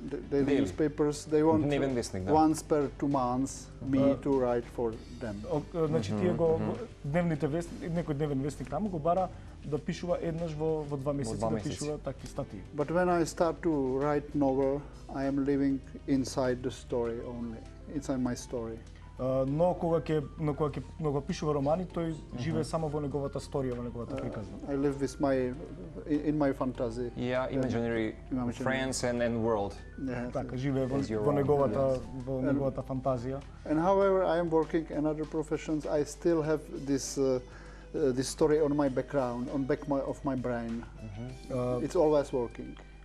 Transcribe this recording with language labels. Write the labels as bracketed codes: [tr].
[en] Daily newspapers, they want once per 2 months me to write for them. [mk] Значи тие го дневните некој дневен вестник таму го бара да пишува еднаш во 2 месеци да пишува такви статии. [en] But when I start to write novel, I am living inside the story only, inside my story. [mk] Но кога ќе пишува романи, тој живее само во неговата сторија, во неговата приказна. [en] I live with in my fantasy. Yeah, imaginary friends and world. [mk] Така, живее во неговата фантазија. [en] And however I am working in other professions, I still have this story on my background, on back of my brain. It's always working.